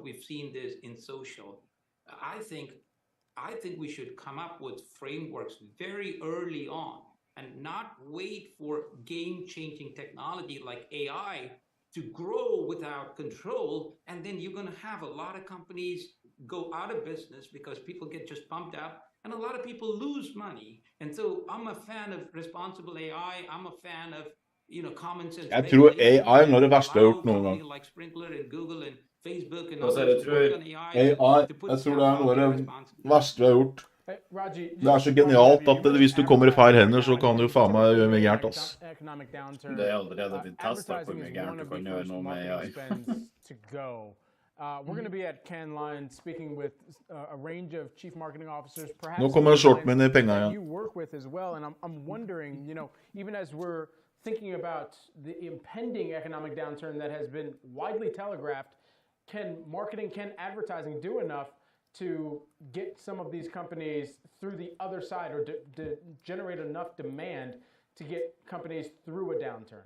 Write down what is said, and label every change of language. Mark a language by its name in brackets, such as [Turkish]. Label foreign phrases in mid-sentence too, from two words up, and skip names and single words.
[English] We've seen this in social. I think we should come up with frameworks very early on and not wait for game-changing technology like AI to grow without control. And then you're going to have a lot of companies go out of business because people get just pumped up, and a lot of people lose money. And so I'm a fan of responsible AI. I'm a fan of common sense. [Norwegian] Jeg tror AI er noe av det verste jeg har gjort noen gang. [English] Like Sprinkler and Google and Facebook and [Norwegian] Hva sier du, tror AI, jeg tror det er noe av det verste vi har gjort. Det er så genialt at hvis du kommer i feil hender, så kan du faen meg gjøre mye gærent, ass. Det er allerede blitt testet hvor mye gærent du kan gjøre noe med AI. [English] We're going to be at Cannes Lions speaking with a range of chief marketing officers, perhaps [Norwegian] Nå kommer shortmen i penga igjen. [English] you work with as well, and I'm wondering, even as we're thinking about the impending economic downturn that has been widely telegraphed, can advertising do enough to get some of these companies through the other side, or to generate enough demand to get companies through a downturn?